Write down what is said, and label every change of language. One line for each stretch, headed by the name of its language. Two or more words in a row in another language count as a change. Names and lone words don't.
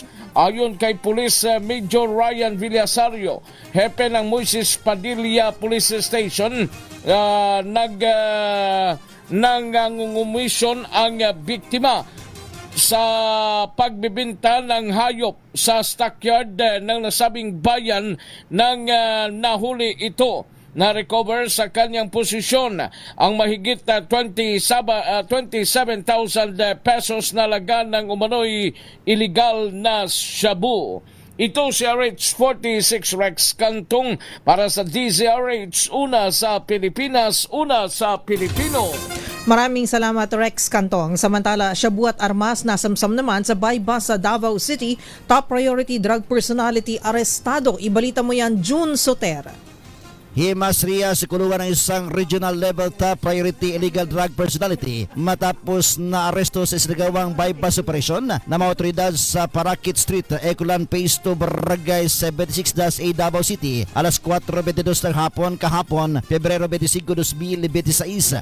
Filipino: Ayon kay Police Major Ryan Villasario, hepe ng Moises Padilla Police Station, nangungumisyon ang biktima sa pagbibinta ng hayop sa stockyard ng nasabing bayan ng nahuli ito. Na-recover sa kanyang posisyon ang mahigit 27,000 pesos na laga ng umano'y illegal na shabu. Ito si RH46 Rex Cantong para sa DZRH, una sa Pilipinas, una sa Pilipino. Maraming salamat Rex Cantong. Samantala, shabu at armas nasamsam naman sa buy-bust sa Davao City.
English: Top priority drug personality
Filipino: arestado. Ibalita mo yan, June Soter. Himasriya sa kulungan ng isang
English: regional level top priority illegal drug personality
Filipino: matapos na aresto sa isinagawang
English: buy-bust operation
Filipino: na mga otoridad sa Parakit Street, Eculan Phase 2, Barangay 76-A, Davao City, alas 4:22 ng hapon kahapon, Pebrero 25, 2026.